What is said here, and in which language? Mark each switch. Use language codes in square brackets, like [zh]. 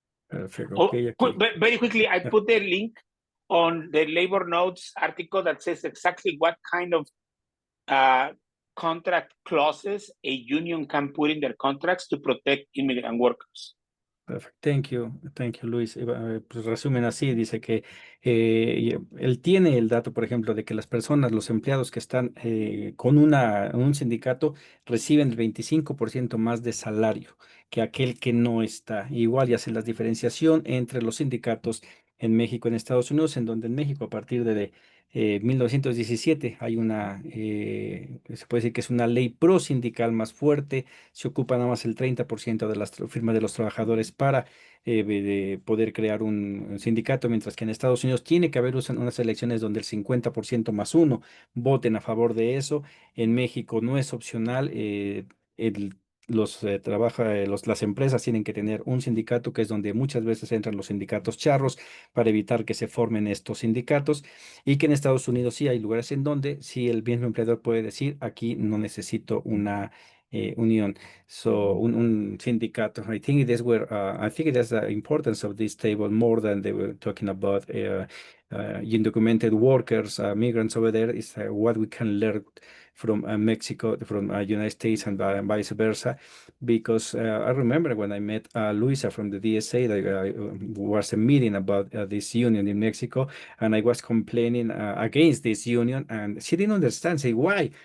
[en] Perfect. Okay, Very quickly, I put the link on the labor notes article that says exactly what kind of contract clauses a union can put in their contracts to protect immigrant workers. Perfect. Thank you, Luis. [es] Pues resumen así, dice que él tiene el dato, por ejemplo, de que las personas, los empleados que están con un sindicato reciben el 25% más de salario que aquel que no está. Igual y hace la diferenciación entre los sindicatos en México y en Estados Unidos, en donde en México a partir de 1917 hay se puede decir que es una ley pro sindical más fuerte, se ocupa nada más el 30% de las firmas de los trabajadores para de poder crear un sindicato, mientras que en Estados Unidos tiene que haber unas elecciones donde el 50% más uno voten a favor de eso. En México no es opcional, las empresas tienen que tener un sindicato, que es donde muchas veces entran los sindicatos charros para evitar que se formen estos sindicatos, y que en Estados Unidos sí hay lugares en donde sí el mismo empleador puede decir, aquí no necesito una unión, un sindicato. [en] I think that's the importance of this table more than they were talking about undocumented workers, migrants over there, is what we can learn from Mexico, from United States, and vice versa. Because I remember when I met Luisa from the DSA, that was a meeting about this union in Mexico, and I was complaining against this union, and she didn't understand. Say, why?